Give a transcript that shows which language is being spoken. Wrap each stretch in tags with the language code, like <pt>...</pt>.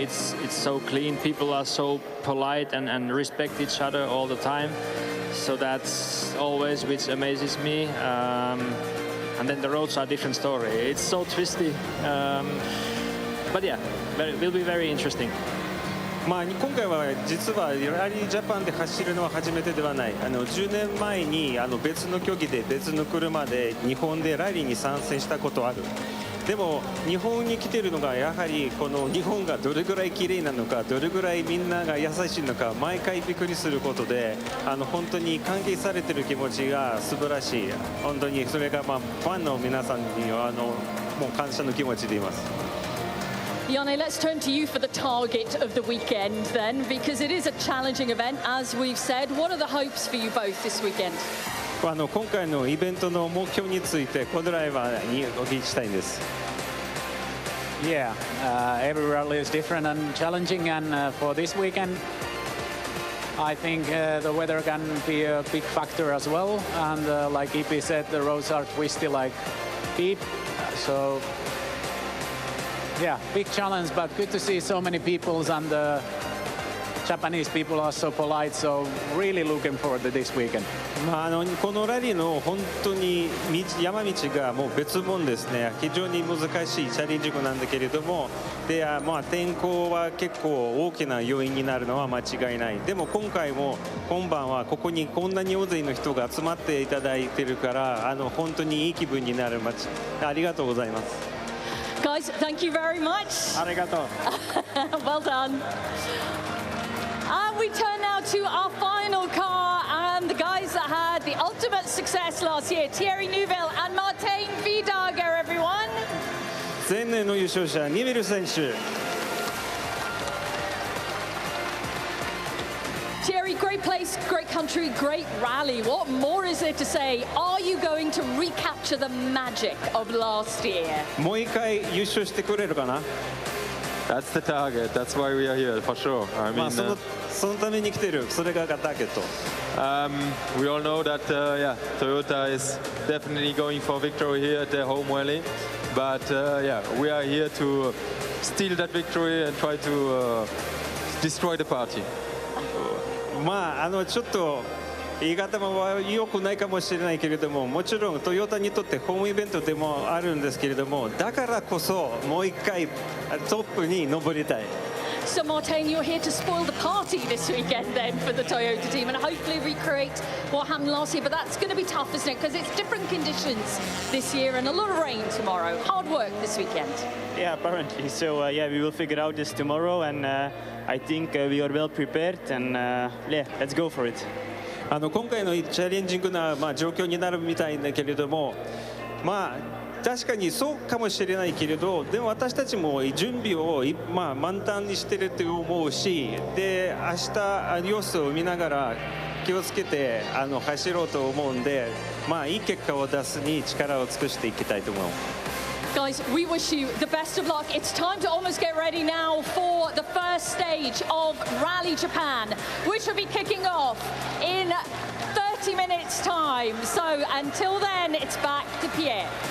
<en>It's so clean. People are so polite and respect each other all the time. So that's always which amazes me. And then the roads are a different story. It's so twisty. But yeah, will be very interesting.</en> <ja>今回は実はラリージャパンで走るのは初めてではない。 10年前に別の競技で別の車で日本でラリーに参戦したことある。でも日本に来ているのがやはりこの日本がどれぐらい綺麗なのか、どれぐらいみんなが優しいのか毎回びっくりすることで、本当に関係されている気持ちが素晴らしい。本当にそれがファンの皆さんにはもう感謝の気持ちでいます。</ja> <en>Janne, let's turn to you for the target of the weekend then, because it is a challenging event, as we've said. What are the hopes for you both this weekend?</en> <ja>今回のイベントの目標についてコ・ドライバーにお聞きしたいんです。</ja> <en>Yeah, every rally is different and challenging, and for this weekend, I think the weather can be a big factor as well. And like EP said, the roads are twisty like Pete, so yeah, big challenge, but good to see so many people, and the Japanese people are so polite, so really looking forward to this weekend.</en> <ja>このラリーの本当に山道がもう別物ですね。非常に難しいチャレンジングなんだけれども、で天候は結構大きな要因になるのは間違いない。でも今回も今晩はここにこんなに大勢の人が集まっていただいているから、本当にいい気分になる街。ありがとうございます。</ja> <en>Guys, thank you very much.</en> <ja>ありがとう。</ja> <en>Well done. And we turn now to our final car, and the guys that had the ultimate success last year, Thierry Neuville and Martin Vidager, everyone.</en> <ja>前年の優勝者、ニベル選手。</ja> <en>Thierry, great place, great country, great rally. What more is there to say? Are you going to recapture the magic of last year?</en> <ja>もう一回優勝してくれるかな？</ja> <en>That's the target. That's why we are here, for sure. I mean,</en> <ja>そのために来てる。それがターゲット。</ja> <en>We all know that, yeah, Toyota is definitely going for victory here at their home rally. But yeah, we are here to steal that victory and try to destroy the party.</en> <ja>ちょっと言い方も良くないかもしれないけれども、もちろんトヨタにとってホームイベントでもあるんですけれども、だからこそもう一回トップに登りたい。</ja> <en>So Martin, you're here to spoil the party this weekend then for the Toyota team and hopefully recreate what happened last year. But that's going to be tough, isn't it? Because it's different conditions this year and a lot of rain tomorrow. Hard work this weekend. Yeah, apparently. So yeah, we will figure out this tomorrow, and I think we are well prepared, and yeah, let's go for it.</en> <ja>今回のチャレンジングな、状況になるみたいだけれども、確かにそうかもしれないけれど、でも私たちも準備を、満タンにしてると思うし、で明日様子を見ながら気をつけて走ろうと思うんで、いい結果を出すに力を尽くしていきたいと思う。</ja> <en>Guys, we wish you the best of luck. It's time to almost get ready now for the first stage of Rally Japan, which will be kicking off in 30 minutes' time. So until then, it's back to Pierre.</en>